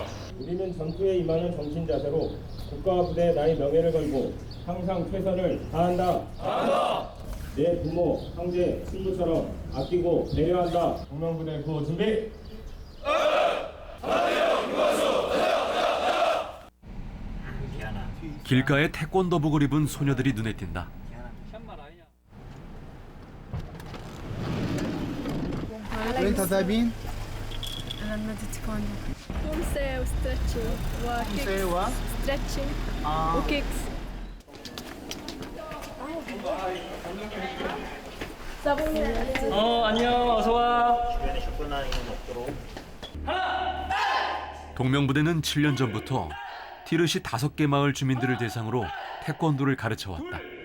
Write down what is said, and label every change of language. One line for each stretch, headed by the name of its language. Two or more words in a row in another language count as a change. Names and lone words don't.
Korean: 우리는 전투에 임하는 정신 자세로 국가와 부대의 나의 명예를 걸고 항상 최선을 다한다. 내 부모, 형제, 친구처럼 아끼고 배려한다. 동명부대 구호 준비. 길가에 태권도복을 입은 소녀들이 눈에 띈다.
Arabic: وين تذهبين؟ أنا نمد تايكوندو. خمسة وستريتشنج وكيكس. ستريتشنج وكيكس.
Korean: 안녕, 어서 와. 동명부대는 7년 전부터 티르시 5개 마을 주민들을 대상으로 태권도를 가르쳐 왔다.